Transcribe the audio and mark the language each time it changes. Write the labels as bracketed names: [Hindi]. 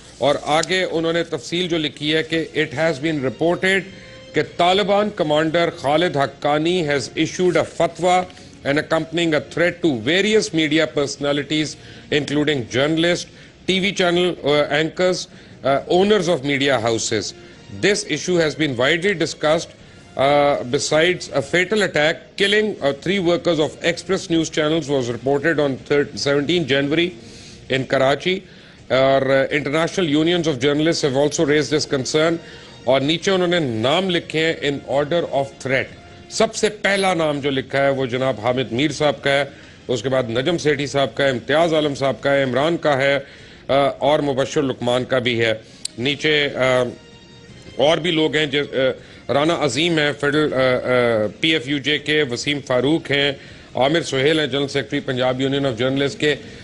[Hindi] और आगे उन्होंने तफसील जो लिखी है कि [English] It has been reported कि Taliban commander Khalid Haqqani has issued a फतवा and accompanying a threat to various media personalities including journalists, TV channel anchors, owners of media houses. This issue has been widely discussed. Besides a fatal attack killing 3 workers of Express News channels was reported on 17 January in Karachi. International unions of journalists have also raised this concern. [Hindi] और नीचे उन्होंने नाम लिखे हैं [English] In order of threat. [Hindi] सबसे पहला नाम जो लिखा है वो जनाब हामिद मीर साहब का है, उसके बाद नजम सेठी साहब का है, इम्तियाज आलम साहब का है, इमरान का है, और मुबशर लुकमान का भी है। नीचे और भी लोग हैं, राना अजीम है फेडरल PFUJ के, वसीम फारूक हैं, आमिर सुहेल हैं general secretary Punjab union of journalist के।